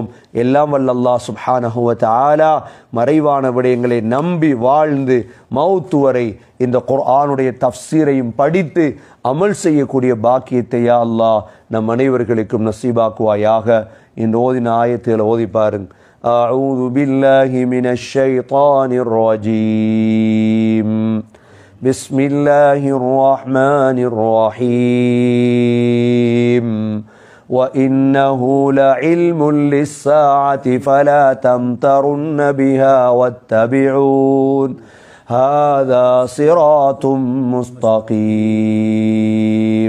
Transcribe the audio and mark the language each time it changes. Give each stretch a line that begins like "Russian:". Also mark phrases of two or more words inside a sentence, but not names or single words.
Tamil: எல்லாம் வல்ல
Arabic: الله سبحانه وتعالى
Tamil: மறைவான விடயங்களை நம்பி வாழ்ந்து மௌத்து வரை இந்த குர்ஆனுடைய தஃப்சீரையும் படித்து அமல் செய்யக்கூடிய பாக்கியத்தை
Arabic: يا الله
Tamil: நம் அனைவர்களுக்கும் நசீபாக்குவாயாக. இந்த ஓதின ஆயத்துகளை ஓதி பாருங்க.
Arabic: أعوذ بالله من الشيطان الرجيم. بسم الله الرحمن الرحيم. وإنه لعلم للساعة فلا تمترن بها واتبعون هذا صراط مستقيم.